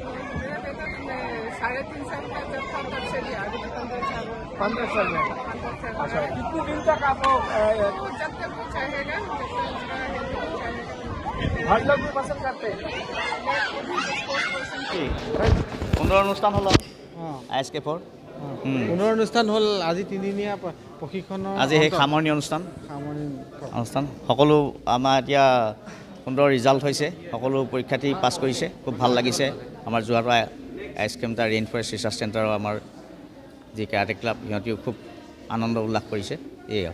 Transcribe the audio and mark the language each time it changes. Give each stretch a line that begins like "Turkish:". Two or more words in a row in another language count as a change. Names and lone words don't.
Hindi: 3.5 साल का जब था तब से लिया अभी 15 साल 15 साल में। अच्छा कितने दिन तक आप लोग जब तक वो चाहेगा घर लोग भी पसंद करते हैं?
Assamese: সুন্দৰ অনুষ্ঠান হ'ল ISKFৰ পুনৰ অনুষ্ঠান হ'ল আজি তিনিদিনীয়া প্ৰশিক্ষণৰ আজি সেই সামৰণি অনুষ্ঠান সামৰণি সকলো আমাৰ এতিয়া সুন্দৰ ৰিজাল্ট হৈছে সকলো পৰীক্ষাৰ্থী পাছ কৰিছে খুব ভাল লাগিছে আমাৰ যোৰহাটৰ ISKF ৰেইন ফৰেষ্ট ৰিচাৰ্চ চেণ্টাৰৰ আমাৰ যি
English: karate club
Assamese: সিহঁতিও খুব আনন্দ উল্লাস কৰিছে এয়া